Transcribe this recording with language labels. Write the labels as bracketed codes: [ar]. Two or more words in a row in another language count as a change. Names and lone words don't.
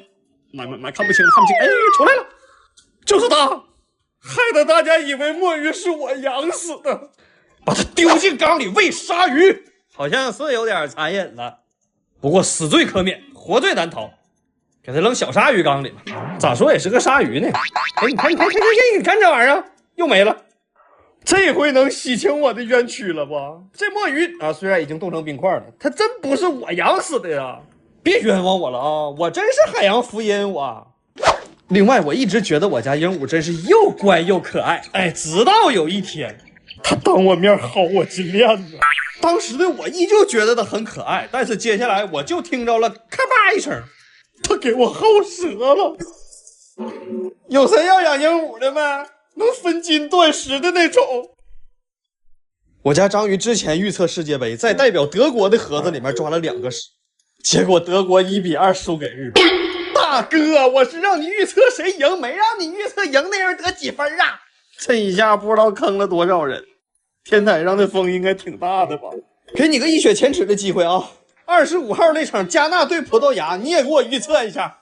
[zh] 媽，看不清，哎，出來了，就是他，害得大家以為墨魚是我養死的，把他丟進缸裡餵鯊魚，好像是有點殘忍了。不過死罪可免，活罪難逃，給他扔小鯊魚缸裡吧。咋說也是個鯊魚呢？哎，你看這玩意兒又沒了。這回能洗清我的冤屈了吧？這墨魚啊，雖然已經凍成冰塊了，它真不是我養死的呀！別冤枉我了啊！我真是海洋福音我。另外，我一直覺得我家鹦鹉真是又乖又可愛。哎，直到有一天，它当我面薅我金鏈子。当時的我依舊覺得它很可愛，但是接下來我就聽着了咔吧一聲，它給我薅折了。有誰要養鸚鵡的嗎？能分金斷石的那种。我家章魚之前預測世界杯，在代表德國的盒子裡面抓了2 個屎，結果德國1比2輸給日本。大哥，我是讓你預測誰贏，沒讓你預測贏那人得幾分啊！這一下不知道坑了多少人。天台上的風應該挺大的吧？給你個一雪前恥的機會啊！25號那場加納對葡萄牙，你也給我預測一下。